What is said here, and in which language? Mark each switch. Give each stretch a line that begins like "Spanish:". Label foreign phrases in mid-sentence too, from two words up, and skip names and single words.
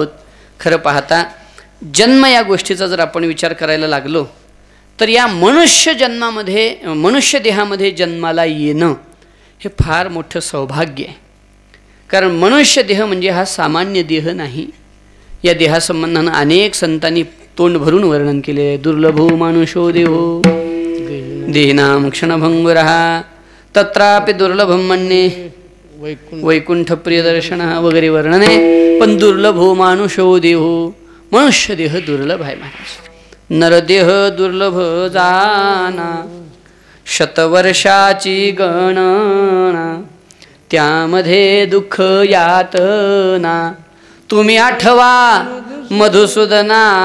Marathi: खरं पाहता जन्म या गोष्टीचा जर आपण विचार करायला लागलो तर या मनुष्य जन्मामध्ये, मनुष्य देहामध्ये जन्माला येणं हे फार मोठं सौभाग्य आहे. कारण मनुष्य देह म्हणजे हा सामान्य देह नाही. या देहासंबंधानं अनेक संतांनी तोंड भरून वर्णन केले आहे.
Sanskrit: दुर्लभो मानुषो देहो देहिनाम क्षणभंगुरः तत्रापि दुर्लभम मन्ये वैकुंठ प्रियदर्शन
Marathi: वगैरे वर्णन आहे.
Sanskrit: पण दुर्लभो मानुषो देहो,
Marathi: मनुष्य देह दुर्लभ आहे महाराज. नरदेह दुर्लभ जाना, शतवर्षाची गणना, त्यामध्ये दुःख यातना, तुम्ही आठवा मधुसूदना.